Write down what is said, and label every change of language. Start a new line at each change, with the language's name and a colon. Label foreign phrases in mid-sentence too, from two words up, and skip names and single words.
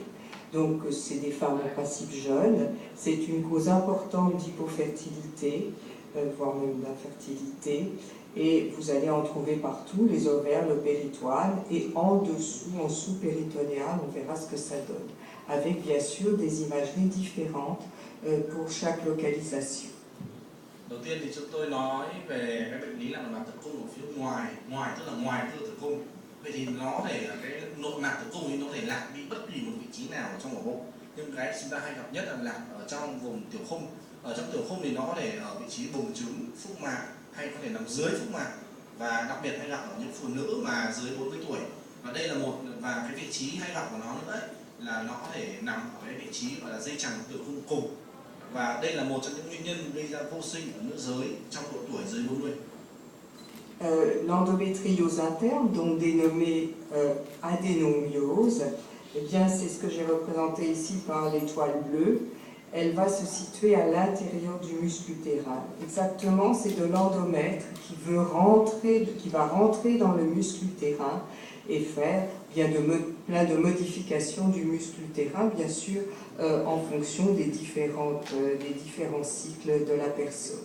French: Donc c'est des femmes en principe jeunes. C'est une cause importante d'hypofertilité, voire même d'infertilité. Et vous allez en trouver partout, les ovaires, le péritoine, et en dessous, en sous-péritonéal, on verra ce que ça donne, avec bien sûr des imageries différentes pour chaque localisation.
Vietnamese: Đầu tiên thì chúng tôi nói về cái bệnh lý lạc nội mạc tử cung ở phía ngoài tức là ngoài cơ tử cung. Vậy thì nó để cái nội mạc tử cung thì nó thể lạc đi bất kỳ một vị trí nào trong ổ bụng. Nhưng cái chúng ta hay gặp nhất là lạc ở trong vùng tiểu khung. Ở trong tiểu khung thì nó có thể ở vị trí buồng trứng, phúc mạc, hay có thể nằm dưới phúc mạc, và đặc biệt hay gặp ở những phụ nữ mà dưới 40 tuổi. Và đây là và cái vị trí hay gặp của nó nữa ấy, là nó có thể nằm ở cái vị trí gọi là dây chằng tử cung cùng. Và đây là một trong những nguyên nhân gây ra vô sinh ở nữ giới trong độ tuổi dưới 40.
French: L'endométriose interne, donc dénommée adénomiose, eh bien c'est ce que j'ai représenté ici par l'étoile bleue. Elle va se situer à l'intérieur du muscle utérin. Exactement, c'est de l'endomètre qui va rentrer dans le muscle utérin et faire plein de modifications du muscle utérin, bien sûr, en fonction des différents cycles de la personne.